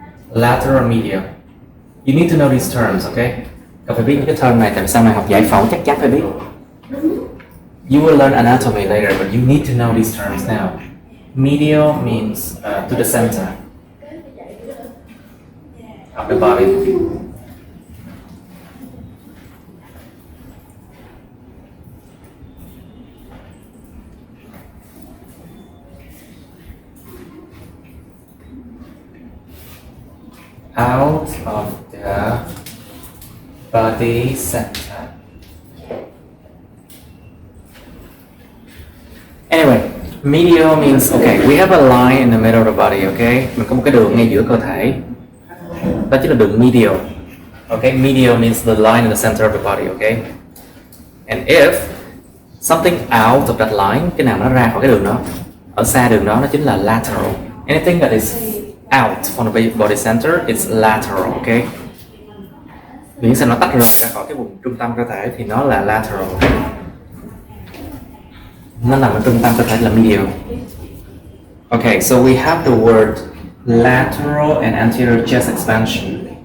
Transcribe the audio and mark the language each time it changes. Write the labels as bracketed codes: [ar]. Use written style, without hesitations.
[en] Lateral, medial. You need to know these terms, okay? [vi] Cậu phải biết những cái term này, tại vì sau này học giải phẫu chắc chắn phải biết. [en] You will learn anatomy later, but you need to know these terms now. Medial means to the center of the body. Out of the body center. Anyway, medial means okay, we have a line in the middle of the body, okay? [vi] Mình có một cái đường ngay giữa cơ thể. Đó chính là đường medial. [en] Okay, medial means the line in the center of the body, okay? And if something out of that line, [vi] cái nào nó ra khỏi cái đường đó, ở xa đường đó, nó chính là lateral. [en] Anything that is out from the body center, it's lateral, okay? [vi] Miễn sao nó tách rời ra khỏi cái vùng trung tâm cơ thể thì nó là lateral. Nó nằm ở trung tâm cơ thể là medial. [en] Okay, so we have the word lateral and anterior chest expansion.